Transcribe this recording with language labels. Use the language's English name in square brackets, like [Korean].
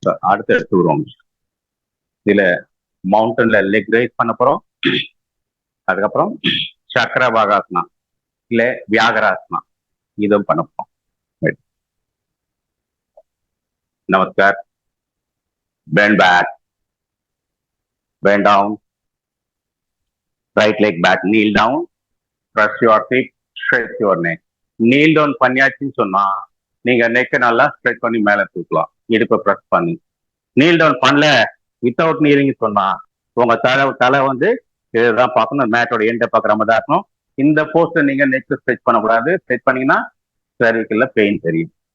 [Tamil] அடுத்த 2 ரவுண்ட்ஸ் இதுல மவுண்டன்ல leg raise பண்ண போறோம். அதுக்கப்புறம் சக்கரபாகாசனா இல்ல வியாகராசனா இதுவும் பண்ண போறோம். நமஸ்கார். [English] Bend back, bend down, right leg back, kneel down, press your feet, stretch your neck. [Tamil] kneel down பண்ணியாச்சுன்னு சொன்னா நீங்க நெக்கை நல்லா ஸ்ட்ரெச் பண்ணி மேல தூக்கலாம், இடுப்பை ப்ரெஸ் பண்ணி. kneel down பண்ணல வித்தவுட் நீலிங் சொன்னா உங்க தலை வந்து இதுதான் பார்க்கணும், மேட்டோட எண்டை பார்க்குற மாதிரி தான் இருக்கணும். இந்த போஸ்ட்ல நீங்க நெக் ஸ்ட்ரெச் பண்ணக்கூடாது. ஸ்ட்ரெச் பண்ணீங்கன்னா cervicalல பெயின் தெரியும்.